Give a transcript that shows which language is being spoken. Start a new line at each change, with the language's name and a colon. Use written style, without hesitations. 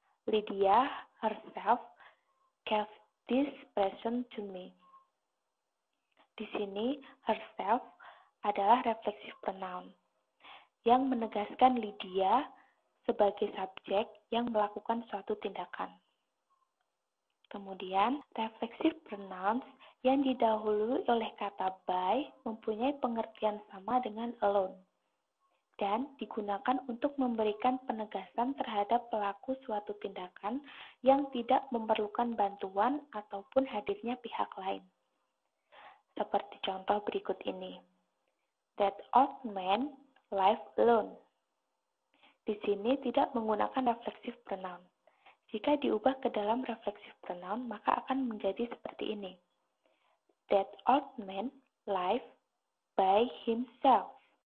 English: Lydia herself gave this present to me.
Indonesian: Di sini, herself adalah reflexive pronoun yang menegaskan Lydia sebagai subjek yang melakukan suatu tindakan. Kemudian, reflexive pronouns yang didahului oleh kata by mempunyai pengertian sama dengan alone dan digunakan untuk memberikan penegasan terhadap pelaku suatu tindakan yang tidak memerlukan bantuan ataupun hadirnya pihak lain. Seperti contoh berikut ini.
English: That old man lived alone.
Indonesian: Di sini tidak menggunakan reflexive pronoun. Jika diubah ke dalam reflexive pronoun, maka akan menjadi seperti ini.
English: That old man lived by himself.